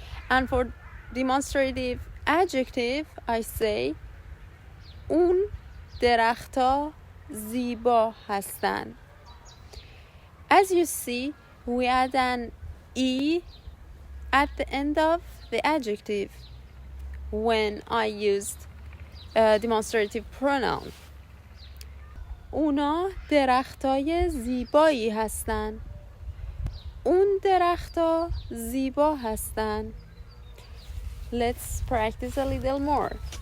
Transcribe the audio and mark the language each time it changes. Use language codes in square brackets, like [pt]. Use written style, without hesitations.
[en] And for demonstrative adjective, I say [fa] اون درختها زیبا هستند. [en] As you see, we add an E at the end of the adjective when I used demonstrative pronoun. [fa] اونا درختای زیبایی هستند. اون درختها زیبا هستند. [en] Let's practice a little more.